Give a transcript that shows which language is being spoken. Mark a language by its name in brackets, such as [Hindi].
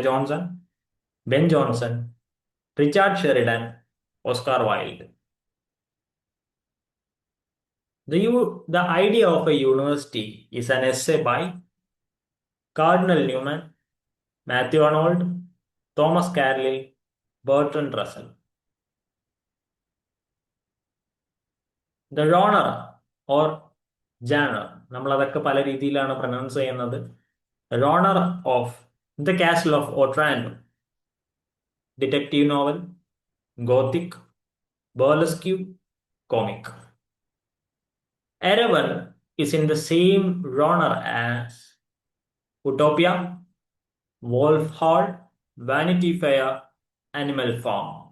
[English] Johnson, Ben Jonson, Richard Sheridan, Oscar Wilde. The idea of a university is an essay by Cardinal Newman, Matthew Arnold, Thomas Carlyle, Bertrand Russell. The genre or genre, [Malayalam] നമ്മളതൊക്കെ പല രീതിയിലാണ് pronounce ചെയ്യുന്നത്. [English] Genre of The Castle of Otranto, detective novel, gothic, burlesque, comic. Erawan is in the same genre as Utopia, Wolf Hall, Vanity Fair, Animal Farm.